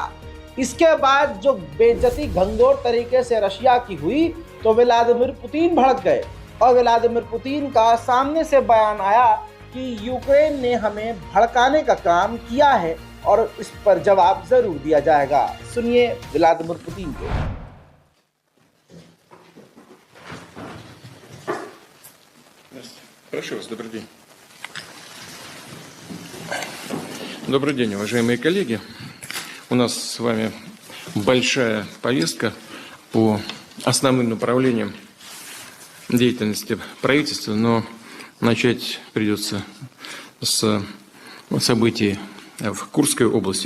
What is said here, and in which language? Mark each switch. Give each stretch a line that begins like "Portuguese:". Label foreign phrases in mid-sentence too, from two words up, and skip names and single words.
Hindi: इसके बाद जो बेइज्जती घंघोर तरीके से रशिया की हुई तो व्लादिमीर पुतिन भड़क गए और व्लादिमीर पुतिन का सामने से बयान आया कि यूक्रेन ने हमें भड़काने का काम किया है और इस पर जवाब जरूर दिया जाएगा। सुनिए व्लादिमीर पुतिन को।
Russian: Прошу вас, добрый день. Добрый день, уважаемые коллеги. У нас с вами большая повестка по основным направлениям деятельности правительства, но начать придется с событий в Курской области.